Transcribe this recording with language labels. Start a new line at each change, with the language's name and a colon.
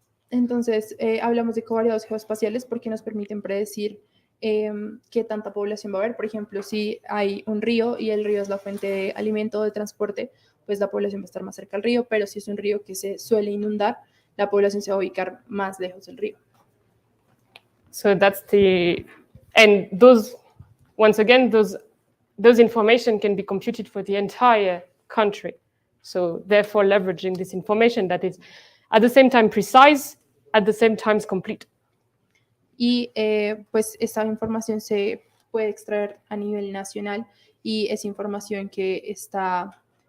Spanish: Entonces, hablamos de covariados geoespaciales porque nos permiten predecir qué tanta población va a haber. Por ejemplo, si hay un río y el río es la fuente de alimento o de transporte, pues la población va a estar más cerca al río, pero si es un río que se suele inundar, la población se va a ubicar más lejos del río.
English: So that's and those, once again, those information can be computed for the entire country. So therefore leveraging this information that is at the same time precise, at the same time complete.
Spanish: Y pues esta información se puede extraer a nivel nacional y es información que está